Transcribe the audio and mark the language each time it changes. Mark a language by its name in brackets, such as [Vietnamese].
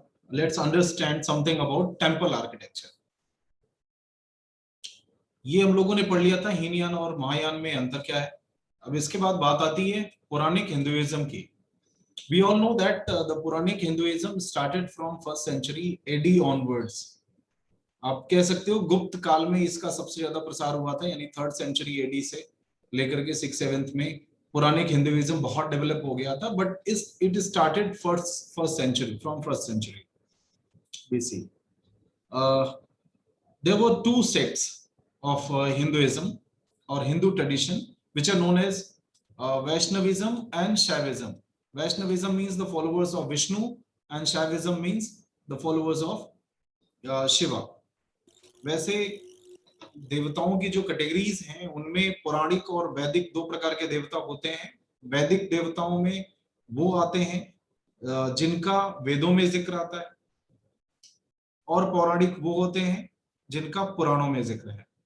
[English] Let's understand something about temple architecture. [Hindi] ये हम लोगों ने पढ़ लिया था हीनयान और महायान में अंतर क्या है. अब इसके बाद बात आती है पौराणिक हिंदुइज्म की. [English] We all know that the Puranic Hinduism started from 1st century AD onwards. [Hindi] आप कह सकते हो गुप्त काल में इसका सबसे ज्यादा प्रसार हुआ था, यानी 3rd century AD से लेकर के 6th-7th में पुरानिक हिंदुइज्म बहुत डेवलप हो गया था. [English] But it started first century, from 1st century BC. There were two sects of Hinduism or Hindu tradition which are known as Vaishnavism and Shaivism. Vaishnavism means the followers of Vishnu and Shaivism means the followers of Shiva. [Hindi] वैसे देवताओं की जो categories हैं उनमें पौराणिक और वैदिक दो प्रकार के देवता होते हैं. वैदिक देवताओं में वो आते हैं जिनका वेदों में जिक्र आता है, और पौराणिक वो होते हैं जिनका पुराणों में जिक्र है.